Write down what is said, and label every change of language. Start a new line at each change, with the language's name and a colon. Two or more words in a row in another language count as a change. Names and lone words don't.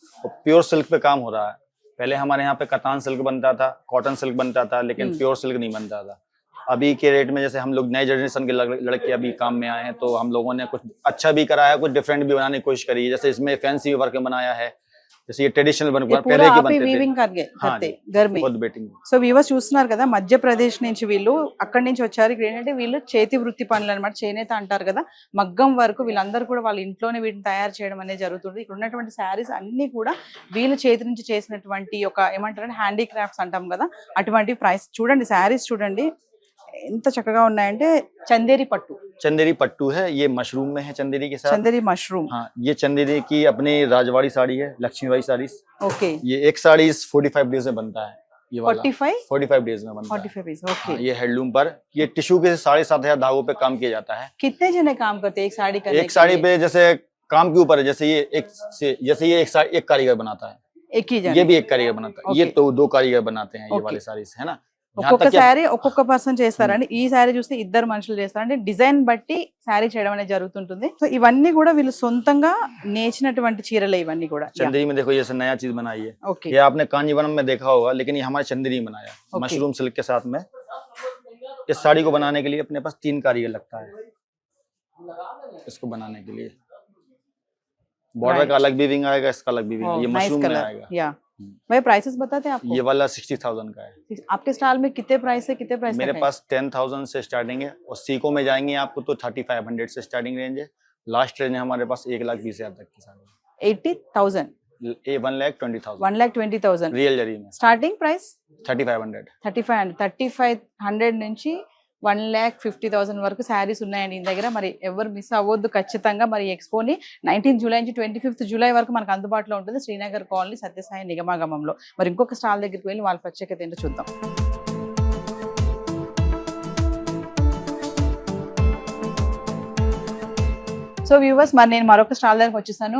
Hindi: और
English: pure silk
Hindi: पे काम हो रहा है। पहले हमारे यहाँ पे कतान सिल्क बनता था,
English: cotton silk
Hindi: बनता था, लेकिन
English: pure silk
Hindi: नहीं बनता था। अभी के रेट में जैसे हम लोग नए जनरेशन के लड़के अभी काम में आए हैं, तो हम लोगों ने कुछ अच्छा भी कराया, कुछ डिफरेंट भी बनाने की कोशिश करी है। जैसे इसमें
English: fancy work
Hindi: बनाया है, जैसे ये ट्रेडिशनल बन ये पहले पूरा की आप ही बनते थे। వీవింగ్ हाँ करते जी, घर में? खुद बेटिंग।
Telugu: సో వ్యూవర్స్ చూస్తున్నారు కదా, మధ్యప్రదేశ్ నుంచి వీళ్ళు అక్కడి నుంచి వచ్చారు. ఇక్కడ ఏంటంటే వీళ్ళు చేతి వృత్తి పనులు అనమాట, చేనేత అంటారు కదా, మగ్గం వరకు వీళ్ళందరూ కూడా వాళ్ళ ఇంట్లోనే వీటిని తయారు చేయడం అనేది జరుగుతుంది. ఇక్కడ ఉన్నటువంటి శారీస్ అన్ని కూడా వీళ్ళ చేతి నుంచి చేసినటువంటి ఒక ఏమంటారంటే హ్యాండీక్రాఫ్ట్స్ అంటాం కదా, అటువంటి ప్రైస్ చూడండి. శారీస్ చూడండి ఎంత చక్కగా ఉన్నాయంటే. చందేరి పట్టు,
Hindi: चंदेरी पट्टू है, ये मशरूम में है चंदेरी के साथ।
Telugu: చందేరి మష్రూమ్,
Hindi: हाँ, ये चंदेरी की अपनी राजवाड़ी साड़ी है, लक्ष्मीबाई साड़ी। ఓకే. ये एक साड़ी 45 डेज में बनता है, ये वाला 45 डेज में बनता है। 45 पीस, ओके. हाँ, ये हैंडलूम पर ये टिश्यू के 7,500 धागों पे काम किया जाता है। कितने जने काम करते हैं एक साड़ी करने एक साड़ी के लिए? पे जैसे काम के ऊपर है, जैसे ये एक कारीगर बनाता है, एक ही जने? ये भी एक कारीगर बनाता है, ये ओके। तो 2 कारीगर बनाते हैं ये ओके। वाले साड़ी है ना। यहाँ
Telugu: ఒక్కొక్క
Hindi: तक कि-
Telugu: శారీ ఒక్కొక్క పర్సన్ చేస్తారండి. ఈ శారీ చూస్తే ఇద్దరు మనుషులు చేస్తారంటే డిజైన్ బట్టి శారీ చేయడం అనేది జరుగుతుంటుంది. సో ఇవన్నీ కూడా వీళ్ళు సొంతంగా నేర్చినటువంటి చీరలే ఇవన్నీ కూడా.
Hindi: चंदेरी में देखो, जैसे नया चीज बनाई है, ఓకే, ये आपने कांजीवरम में देखा होगा, लेकिन ये हमारे चंदेरी में बनाया है, ओके।
English: mushroom silk
Hindi: के साथ में। इस साड़ी को बनाने के लिए अपने पास 3 कारीगर लगता है, इसको बनाने के लिए। बॉर्डर Right. का अलग वीविंग आएगा, इसका अलग वीविंग, ये नाइस मशरूम में कलर. आएगा। या भाई प्राइसेस बताते हैं आपको? ये वाला 60,000 का है। आपके स्टॉल में कितने प्राइस से कितने प्राइस मेरे तक है? पास 10,000 से स्टार्टिंग है, और सीको में जाएंगे आपको तो 3500 से
English: starting range
Hindi: है।
English: last range
Hindi: है हमारे पास 1,20,000 तक की साड़ी, 80,000, 1,20,000 1,20,000 रियल जरी में।
English: starting price
Telugu: 3,500 3,500 నుంచి 1,50,000 వరకు శారీస్ ఉన్నాయండి ఈ దగ్గర. మరి ఎవరు మిస్ అవ్వద్దు ఖచ్చితంగా. మరి ఎక్స్పోని 19 జూలై నుంచి 25 జూలై వరకు మనకు అందుబాటులో ఉంటుంది శ్రీనగర్ కాలనీ సత్యసాయి నిగమాగమంలో. మరి ఇంకొక స్టాల్ దగ్గరికి వెళ్ళి వాళ్ళ ప్రత్యేకత ఏంటో చూద్దాం. సో వ్యూవర్స్, మరి నేను మరొక స్టాల్ దగ్గరకు వచ్చేసాను.